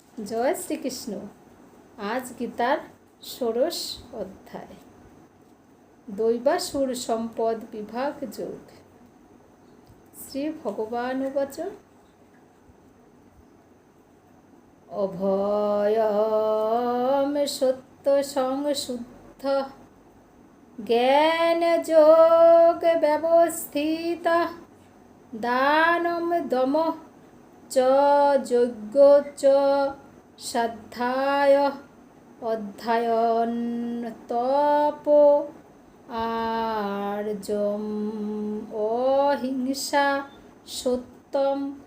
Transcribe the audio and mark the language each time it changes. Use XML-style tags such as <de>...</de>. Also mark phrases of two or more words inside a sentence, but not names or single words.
<bn>জয় শ্রীকৃষ্ণ। আজ গীতার ষোড়শ অধ্যায়, দৈবাসুর সম্পদ বিভাগ যোগ।</bn> <sa>শ্রী ভগবানুবাচ অভয়ম সত্য সংশুদ্ধ জ্ঞান যোগ ব্যবস্থিত দানম দম চ যজ্ঞ চ শ্রদ্ধায় অধ্যায়ন তপ আর্যম অহিংসা সত্যম</sa>